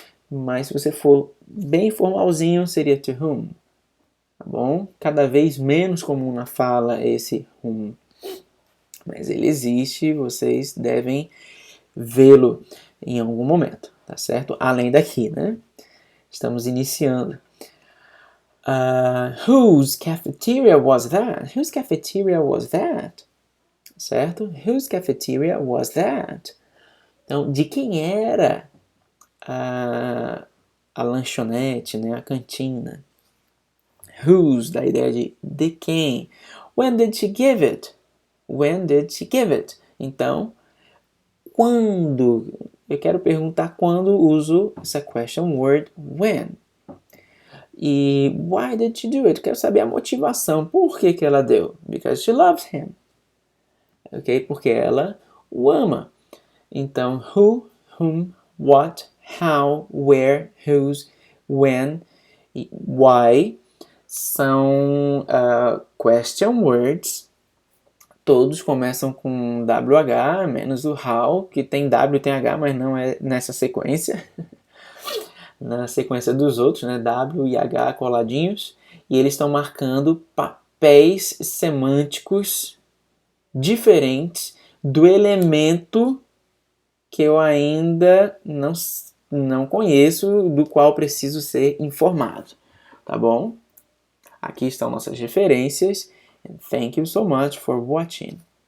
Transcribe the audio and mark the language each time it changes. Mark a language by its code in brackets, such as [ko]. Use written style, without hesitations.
[pt] Mas se você for bem formalzinho, seria to whom, tá bom? Cada vez menos comum na fala esse whom, mas ele existe, vocês devem vê-lo em algum momento, tá certo? Além daqui, né? Estamos iniciando. [en] Whose cafeteria was that? Whose cafeteria was that? Certo? Whose cafeteria was that? [pt] Então, de quem era a lanchonete, né? A cantina? Whose, da ideia de quem? [en] When did she give it? When did she give it? [pt] Então, quando? Eu quero perguntar quando uso essa question word when. E [en] why did she do it? [pt] Quero saber a motivação. Por que ela deu? [en] Because she loves him. [pt] Ok? Porque ela o ama. Então, who, whom, what, how, where, whose, when e why são question words. Todos começam com WH, menos o how, que tem W e tem H, mas não é nessa sequência. Na sequência dos outros, né? W e H coladinhos, e eles estão marcando papéis semânticos diferentes do elemento que eu ainda não conheço, do qual preciso ser informado, tá bom? Aqui estão nossas referências. [en] And thank you so much for watching.